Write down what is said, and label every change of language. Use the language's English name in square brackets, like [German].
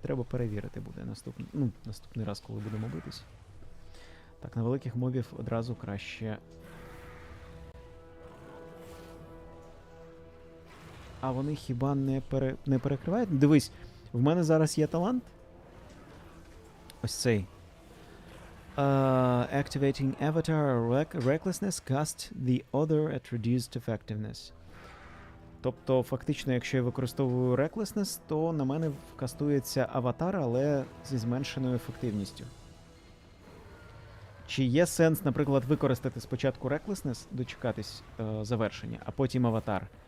[Ukrainian] Треба перевірити буде наступний раз, коли будемо битись. Так, на великих мобів одразу краще. А вони хіба не перекривають? Дивись, в мене зараз є талант. Ось цей. [English] Activating Avatar Recklessness cast the other at reduced effectiveness. [Ukrainian] Тобто, фактично, якщо я використовую Recklessness, то на мене кастується аватар, але зі зменшеною ефективністю. Чи є сенс, наприклад, використати спочатку Recklessness, дочекатись завершення, а потім аватар?